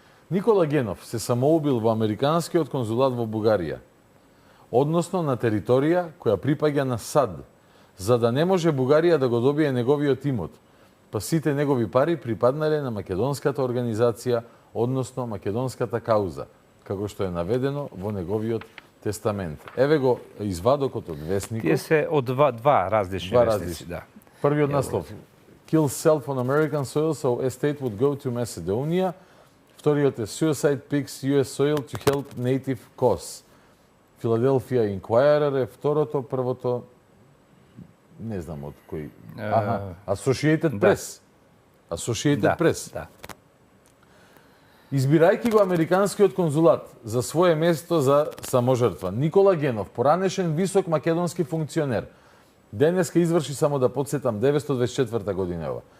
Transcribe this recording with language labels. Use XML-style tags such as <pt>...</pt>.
<mk>Никола Генов се самоубил во американскиот конзулат во Бугарија, односно на територија која припаѓа на САД, за да не може Бугарија да го добие неговиот имот, па сите негови пари припаднале на македонската организација, односно македонската кауза, како што е наведено во неговиот тестамент. Еве го извадокот од Вестникот. Тие се од два различни вестници, да. Првиот наслов:</mk> <en>Kill self on American soil so estate would go to Macedonia.</en> <mk>Вториот е</mk> <en>Suicide picks US soil to help native cause.</en> <mk>Philadelphia Inquirer е второто, првото не знам од кој.</mk> <en>Associated Press. Associated Press.</en> <mk>Да. Избирајќи го американскиот конзулат за свое место за саможртва, Никола Генов, поранешен висок македонски функционер, денеска изврши, само да подсетам, 924 година ова.</mk>